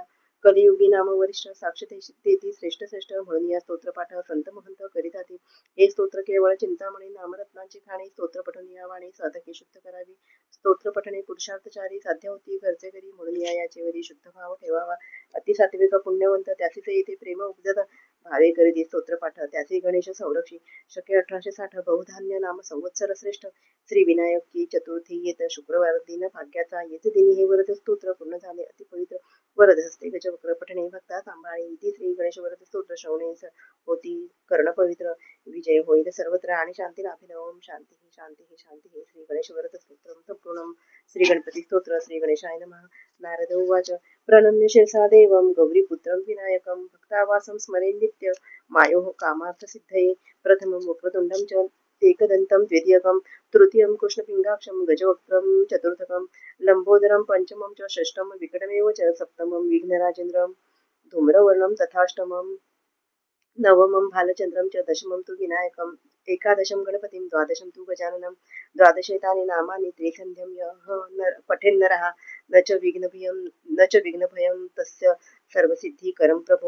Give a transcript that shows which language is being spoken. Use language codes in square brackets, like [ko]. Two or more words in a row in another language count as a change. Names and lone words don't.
[mr] कलियुगी नाम वरिष्ठ साक्ष तेथी श्रेष्ठ श्रेष्ठ म्हणून या स्तोत्रपाठ संत महंत करीताती. हे स्तोत्र केवळ चिंतामणी नामरत्नांची खाणी, स्तोत्र पठून या वाणी साधके शुद्ध करावी. स्तोत्र पठणे पुरुषार्थचारी साध्य होती घरचे घरी, म्हणून याचे वरी शुद्ध भाव ठेवावा. अतिसात्विक पुण्यवंत त्यासीच येथे प्रेम उपजत, भावे करीती स्तोत्रपाठ त्याचे गणेश संरक्षी शके 1860 बहुधान्य नाम संवत्सर श्रेष्ठ श्री विनायकी चतुर्थी येत शुक्रवार दिन भाग्याचा येते दिनी हे वरद स्तोत्र पूर्ण झाले अति पवित्र वरद हस्ते गजवक्र पठणे भक्ता सांभाळे इति श्री गणेश वरद स्तोत्र श्रवणे होती कर्ण पवित्र विजय होईल सर्वत्र आणि शांती लाभेल. [sa] ओम शांती शांती शांती [mr] श्री गणेश वरद स्तोत्र संपूर्ण श्री गणपती स्तोत्र [sa] श्री गणेशाय नमः. नारद उवाच प्रणम्य शिरसा देवं गौरीपुत्रं विनायकं भक्तावासं स्मरे नित्य मायोः कामार्थसिद्धये प्रथमं वक्रतुण्डं च एकदन्तं द्वितीयकं तृतीयं कृष्णपिङ्गाक्षं गजवक्त्रं चतुर्थकं लम्बोदरं पंचमं च षष्ठं विकटमेव च सप्तमं विघ्नराजेन्द्रं धूम्रवर्णं तथाष्टमं नवमं भालचन्द्रं च दशमं तु विनायकम् एकादशं गणपतिं द्वादशं तु गजाननं द्वादशेतानि नामानि त्रिसन्ध्यं यः पठेन्नरः न च विघ्नभयं तस्य सर्वसिद्धिकरं प्रभो.